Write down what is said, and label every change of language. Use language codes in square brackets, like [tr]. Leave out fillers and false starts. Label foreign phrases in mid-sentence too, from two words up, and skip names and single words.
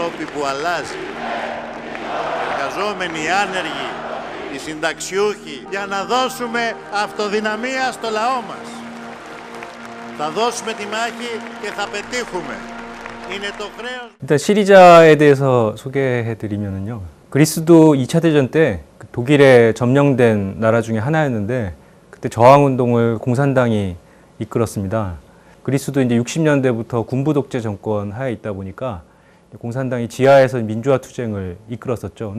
[el] που αλλάζει. Οι εργαζόμενοι, οι άνεργοι, οι συνταξιούχοι, για να δώσουμε αυτοδυναμία στο λαό μας. Θα δώσουμε τη μάχη και θα πετύχουμε. Είναι το χρέος. [ko] 일단 시리자에 대해서 소개해드리면요. 그리스도 2차 대전 때 독일에 점령된 나라 중에 하나였는데 그때 저항운동을 공산당이 이끌었습니다. 그리스도 이제 60년대부터 군부 독재 정권 하에 있다 보니까 공산당이 지하에서 민주화 투쟁을 이끌었었죠.